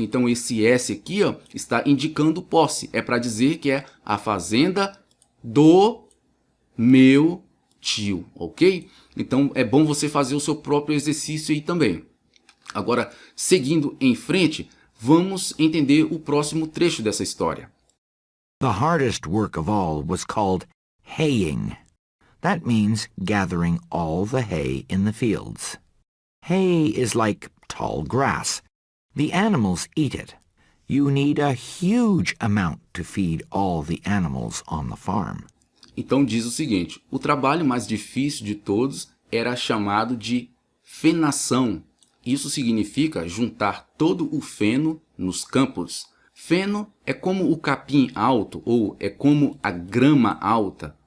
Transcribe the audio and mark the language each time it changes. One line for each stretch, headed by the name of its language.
Portuguese: Então, esse S aqui, ó, está indicando posse, é para dizer que é a fazenda do meu tio, ok? Então é bom você fazer o seu próprio exercício aí também. Agora, seguindo em frente, vamos entender o próximo trecho dessa história.
English: The hardest work of all was called haying. That means gathering all the hay in the fields. Hay is like tall grass. The animals eat it. You need a huge amount to feed all the animals on the farm.
Portuguese: Então diz o seguinte, o trabalho mais difícil de todos era chamado de fenação. Isso significa juntar todo o feno nos campos. Feno é como o capim alto ou é como a grama alta.